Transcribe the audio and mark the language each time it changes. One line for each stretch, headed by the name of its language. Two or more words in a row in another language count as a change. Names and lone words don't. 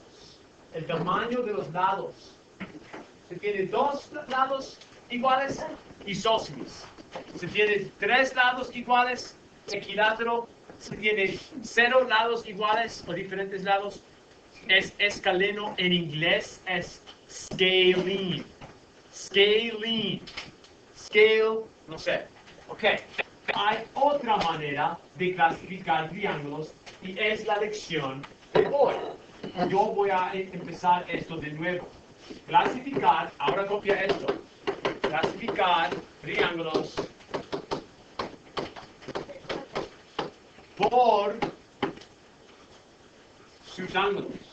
Spanish: El tamaño de los lados. Se tiene dos lados iguales, isósceles. Se tiene tres lados iguales, equilátero. Se tiene 0 lados iguales o diferentes lados, es escaleno. En inglés es scalene. Scalene. Scale, no sé. Ok. Hay otra manera de clasificar triángulos y es la lección de hoy. Yo voy a empezar esto de nuevo. Clasificar, ahora copia esto. Clasificar triángulos por sus ángulos.